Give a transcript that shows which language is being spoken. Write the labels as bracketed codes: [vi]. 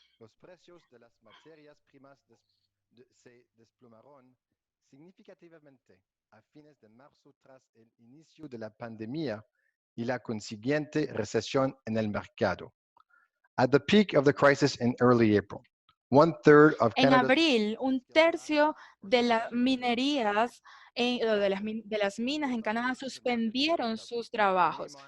[es] Los precios de las materias primas se desplomaron significativamente a fines de marzo tras el inicio de la pandemia y la consiguiente recesión en el mercado. [en] At the peak of the crisis in early April, one-third of [es] En [en] Canada's [es] abril, un tercio de las minerías, de las minas en Canadá suspendieron sus trabajos.